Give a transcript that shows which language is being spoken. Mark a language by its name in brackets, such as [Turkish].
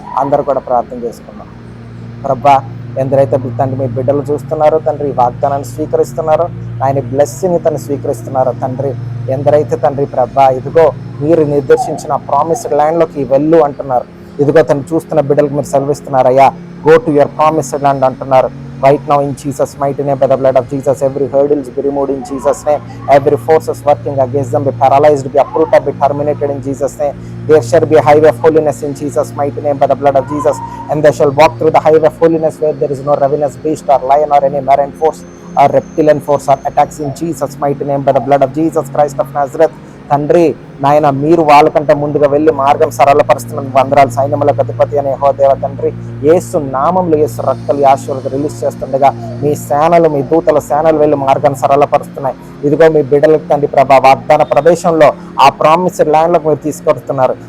[Telugu] అందరూ కూడా ప్రార్థన చేసుకుందాం. ప్రభువా, ఎందరైతే తండ్రి మీ బిడ్డలు చూస్తున్నారో తండ్రి, ఈ వాగ్దానాన్ని స్వీకరిస్తున్నారో, ఆయన బ్లెస్సింగ్ తను స్వీకరిస్తున్నారో తండ్రి, ఎందరైతే తండ్రి ప్రభా ఇదిగో మీరు నిర్దేశించిన ప్రామిస్డ్ ల్యాండ్లోకి వెళ్ళు అంటున్నారు, ఇదిగో తను చూస్తున్న బిడ్డలకు మీరు సెలవిస్తున్నారయ్యా, [English] go to your promised land [Telugu] అంటున్నారు. [English] Right now in Jesus' mighty name, by the blood of Jesus, every hurdle be removed in Jesus' name. Every forces working against them be paralyzed, be uprooted, be terminated in Jesus' name. There shall be a highway of holiness in Jesus' mighty name, by the blood of Jesus. And they shall walk through the highway of holiness where there is no ravenous beast or lion or any marine force or reptilian force or attacks in Jesus' mighty name, by the blood of Jesus Christ of Nazareth. [Telugu] తండ్రి నాయన, మీరు వాళ్ళకంటే ముందుగా వెళ్ళి మార్గం సరళపరుస్తున్న వందరాలు. సైన్యములకు అధిపతి అనే దేవ తండ్రి, యేసు నామంలో యేసు రక్తలు ఆశీర్వాదం రిలీజ్ చేస్తుండగా మీ సేనలు, మీ దూతల సేనలు వెళ్ళి మార్గాన్ని సరళపరుస్తున్నాయి. ఇదిగో మీ బిడ్డలకు తండ్రి ప్రభా వాగ్దాన ప్రదేశంలో ఆ ప్రామిస్డ్ ల్యాండ్లోకి మీరు తీసుకొస్తున్నారు.